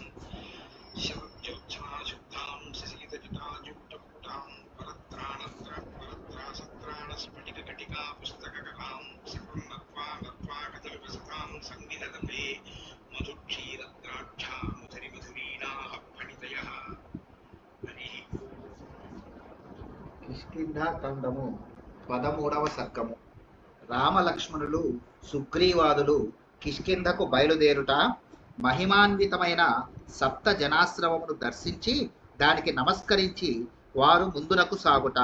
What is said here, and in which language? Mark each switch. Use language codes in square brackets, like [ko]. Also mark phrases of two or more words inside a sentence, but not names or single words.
[sa] शरज्योत्सनाशुद्धां शशीतजटाजुटपुटां परत्रासत्राणस्फटिकघटिका पुस्तककलां सकलं नत्वा कथविवसतां संविदधते मधुक्षीरद्राक्षा मधुरिमधुरीणाः फणितयः। हरिः [te] కిష్కింధాకాండము 13వ సర్గము. రామలక్ష్మణులు సుగ్రీవాదులు కిష్కింధకు బయలుదేరుట, మహిమాన్వితమైన సప్త జనాశ్రమమును దర్శించి దానికి నమస్కరించి వారు ముందునకు సాగుట.